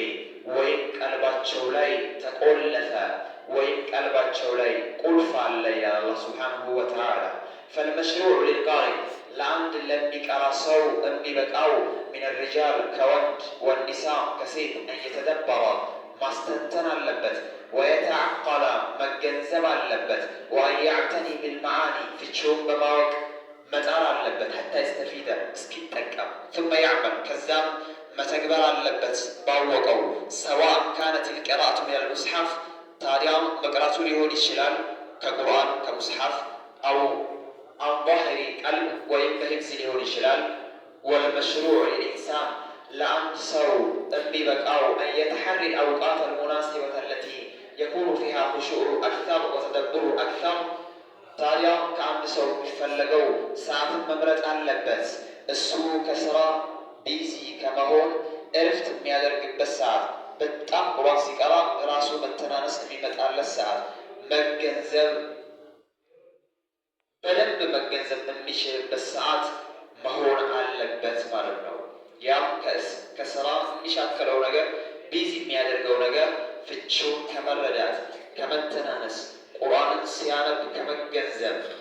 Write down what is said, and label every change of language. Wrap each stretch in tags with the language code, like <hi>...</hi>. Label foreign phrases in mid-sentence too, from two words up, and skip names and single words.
<am>ወይም ቀልባቸው ላይ ተቆለፈ ወይም ቀልባቸው ላይ ቁልፍ አለ ይላል አላህ</am> <ar>سبحانه وتعالى። فالمشروع للقارئ</ar> <am>ለአንድ ለሚቀራ ሰው የሚበቃው</am> <ar>من رجال</ar> <am>ከወንድ ወኒሳ ከሴት እየተደበረ ማስተንተን አለበት። ወየተዓቀለ መገንዘብ አለበት።</am> <ar>وأن يعتني بالمعاني</ar> <am>ፍቺውን በማወቅ መጣር አለበት።</am> <ar>حتى يستفيد</ar> <am>እስኪጠቀም</am> <ar>ثم يعمل</ar> <am>ከዛም መተግበር አለበት ባወቀው።</am> <ar>سواء كانت قراءته من المصحف</ar> <am>ታዲያ መቅራቱ ሊሆን ይችላል ከቁርአን ከሙስሐፍ</am> <ar>አው عن ظهر قلب وإن بحفظ</ar> <am>ሊሆን ይችላል።</am> <ar>والمشروع للإنسان لأن سو ببقاو أن يتحري الأوقات المناسبة التي يكون فيها خشوع أكثر وتدبر أكثر</ar> <am>ታዲያ ከአንድ ሰው የሚፈለገው ሰዓትን መምረጥ አለበት። እሱ ከስራ ቢዚ ከመሆን እረፍት የሚያደርግበት ሰዓት፣ በጣም ቁርአን ሲቀራ ራሱ መተናነስ የሚመጣለት ሰዓት፣ መገንዘብ በደንብ መገንዘብ የሚችልበት ሰዓት መሆን አለበት ማለት ነው። ያም ከስራ የሚሻከለው ነገር ቢዚ የሚያደርገው ነገር ፍቺውን ከመረዳት ከመተናነስ ቁርአንን ሲያነብ ከመገንዘብ</am>